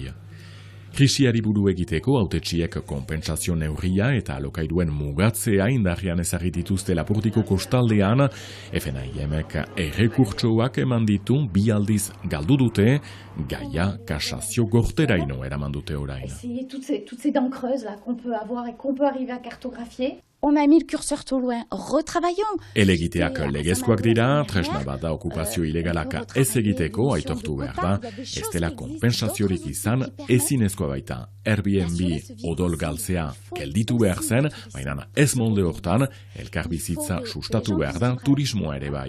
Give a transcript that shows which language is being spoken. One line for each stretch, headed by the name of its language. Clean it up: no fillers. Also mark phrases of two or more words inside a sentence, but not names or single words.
Basque: Krisiari buru egiteko hautetsiek konpentsazio neurria eta alokairuen mugatzea indarrean ezarri dituzte Lapurdiko kostaldean, FNAIMek errekurtsoak eman ditu 2 aldiz galdu dute, gaia kasazio gorteraino eraman dute orain.
French: Toutes ces dents creuses là qu'on peut avoir et qu'on peut arriver à cartographier. On a mis le curseur trop loin, retravaillons.
Basque: Elegiteak legezkoak dira, tresna bat da okupazio ilegalak ez egiteko aitortu behar da, ez dela konpentsaziorik izan ezinezkoa baita. Airbnb odol galtzea gelditu behar zen, baina ez molde hortan, elkarbizitza sustatu behar da turismoa ere bai.